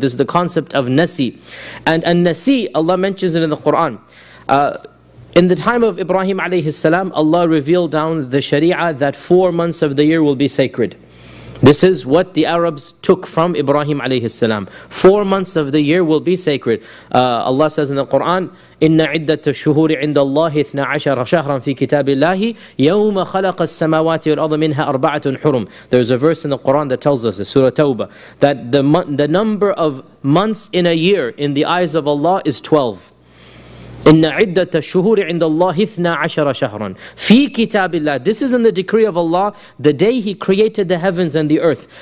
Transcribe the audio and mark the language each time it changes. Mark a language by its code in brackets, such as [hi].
[en] This is the concept of nasi. And an-nasi, Allah mentions it in the Quran. In the time of Ibrahim alayhi salam, Allah revealed down the sharia that 4 months of the year will be sacred. This is what the Arabs took from Ibrahim alayhi salam. 4 months of the year will be sacred. Allah says in the Quran, [ar] إِنَّ عِدَّةَ الشُّهُورِ عِنْدَ اللَّهِ 12 شَهْرًا فِي كِتَابِ اللَّهِ يَوْمَ خَلَقَ السَّمَوَاتِ وَالْأَرْضَ مِنْهَا أَرْبَعَةٌ حُرُمٌ. [en] There is a verse in the Quran that tells us, Surah Tawbah, that the number of months in a year in the eyes of Allah is 12. [ar] إِنَّ عِدَّةَ الشُّهُورِ عِنْدَ اللَّهِ 12 شَهْرًا فِي كِتَابِ اللَّهِ. [en] This is in the decree of Allah, the day He created the heavens and the earth.